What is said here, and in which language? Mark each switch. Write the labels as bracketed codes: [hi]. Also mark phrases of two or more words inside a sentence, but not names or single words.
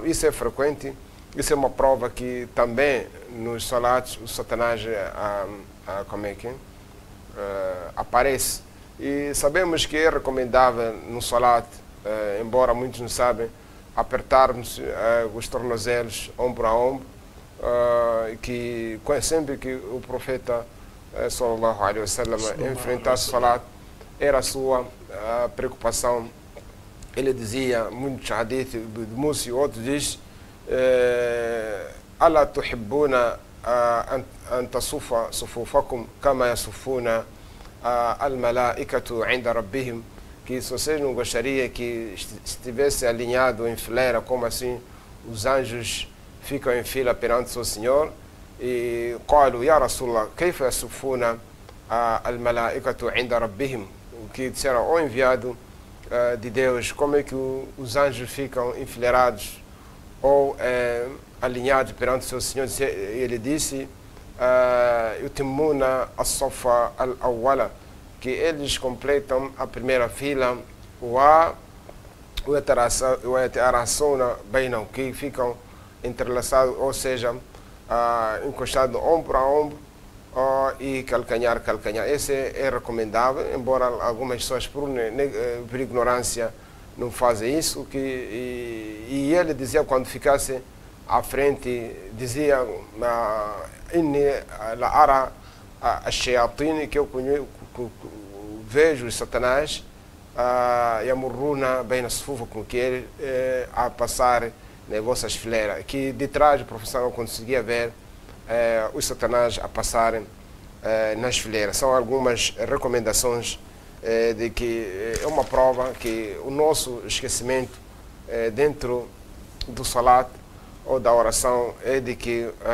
[pt] Isso é frequente, isso é uma prova que também nos salats o Satanás aparece. E sabemos que é recomendável no salat, embora muitos não sabem, apertarmos os tornozelos ombro a ombro, que sempre que o profeta [ar] صلى الله عليه وسلم [pt] enfrentasse o salat, era a sua preocupação. Ele dizia, muitos hadith de Musa e outros, diz: [ar] ألا تحبون أن تصفوا صفوفكم كما يصفون الملائكة عند ربهم, [pt] que se vocês não gostariam que estivesse alinhado em fileira, como assim os anjos ficam em fila perante seu Senhor. [ar] E قالوا يا رسول الله كيف يصفون الملائكة عند ربهم, [pt] que disseram: ó enviado de Deus, como é que os anjos ficam enfileirados ou alinhados perante seu Senhor? Ele disse: [ar] يتمون الصف الأول, [pt] que eles completam a primeira fila, [ar] ويتراصون بينهم, [pt] que ficam entrelaçados, ou seja, encostados ombro a ombro, e calcanhar a calcanhar. Esse é recomendável, embora algumas pessoas por ignorância não fazem isso. E ele dizia, quando ficasse à frente, dizia: [ar] إني لأرى الشياطين, [pt] que eu vejo os Satanás [ar] يمرون بين صفوفكم, [pt] que ele a passar nas vossas fileiras, que de trás o professor não conseguia ver os Satanás a passarem nas fileiras. São algumas recomendações de que é uma prova que o nosso esquecimento dentro do salat ou da oração é de que